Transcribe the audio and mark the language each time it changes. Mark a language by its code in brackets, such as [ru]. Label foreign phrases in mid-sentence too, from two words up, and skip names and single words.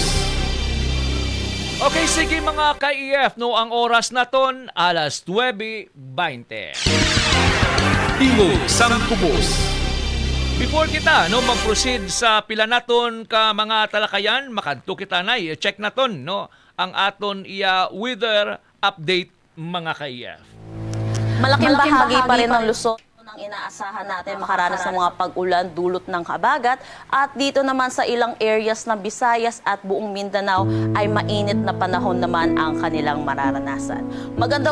[hil] Okay, sige mga ka-EF, no, ang oras naton alas 9:20. Tingog sang Kubos. Before kita, no, mag-proceed sa pila naton ka mga talakayan, makanto kita na, check naton, no, ang aton iya [en] weather update [hil] mga ka-EF. [tl] Malaking bahagi pa rin ng Luzon ang inaasahan natin makaranas ng mga pag-ulan dulot ng habagat, at dito naman sa ilang areas ng Visayas at buong Mindanao ay mainit na panahon naman ang kanilang mararanasan.